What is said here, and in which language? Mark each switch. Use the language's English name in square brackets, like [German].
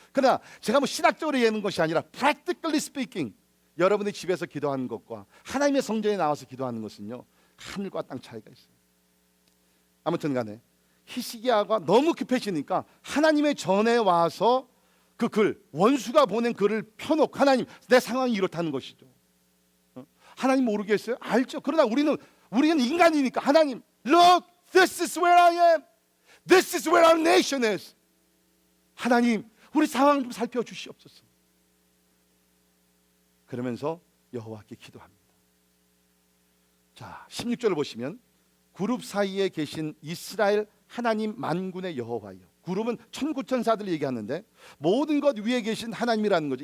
[Korean] 그러나 제가 신학적으로 얘기하는 것이 아니라 [English] practically speaking [Korean] 여러분의 집에서 기도하는 것과 하나님의 성전에 나와서 기도하는 것은요 하늘과 땅 차이가 있어요. 아무튼 간에 히스기야가 너무 급해지니까 하나님의 전에 와서 그 글, 원수가 보낸 글을 펴놓고, 하나님 내 상황이 이렇다는 것이죠. 하나님 모르겠어요? 알죠. 그러나 우리는 인간이니까, 하나님 [English] look, this is where I am. This is where our nation is. [Korean] 하나님 우리 상황 좀 살펴주시옵소서. 그러면서 여호와께 기도합니다. 자, 16절을 보시면, 그룹 사이에 계신 이스라엘 하나님 만군의 여호와여. 그룹은 천구천사들 얘기하는데 모든 것 위에 계신 하나님이라는 거죠.